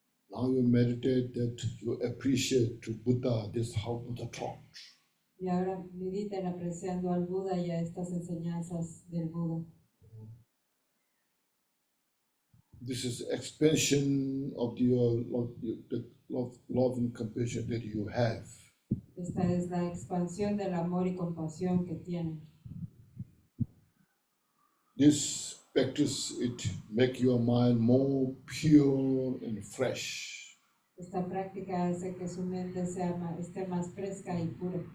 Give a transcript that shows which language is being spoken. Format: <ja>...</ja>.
<en>Now you meditate that you appreciate to Buddha, this is how Buddha taught.</en> <es>Y ahora mediten apreciando al Buda y a estas enseñanzas del Buda.</es> <en>This is expansion of your love and compassion that you have.</en> <es>Esta es la expansión del amor y compasión que tienen.</es> <en>This practice, it make your mind more pure and fresh.</en> <es>Esta práctica hace que su mente esté más fresca y pura.</es>